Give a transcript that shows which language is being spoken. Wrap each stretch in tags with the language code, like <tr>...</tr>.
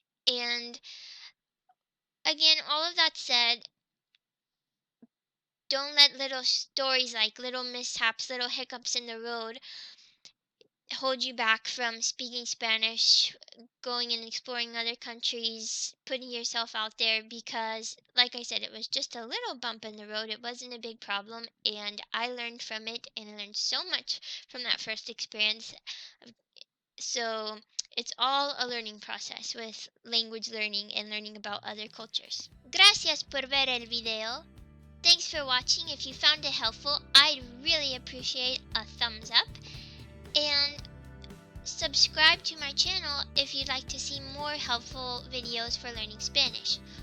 <en>And again, all of that said, don't let little stories like little mishaps, little hiccups in the road hold you back from speaking Spanish, going and exploring other countries, putting yourself out there, because like I said, it was just a little bump in the road. It wasn't a big problem, and I learned from it, and I learned so much from that first experience. So it's all a learning process with language learning and learning about other cultures.</en> <es>Gracias por ver el video.</es> <en>Thanks for watching. If you found it helpful, I'd really appreciate a thumbs up. And subscribe to my channel if you'd like to see more helpful videos for learning Spanish.</en>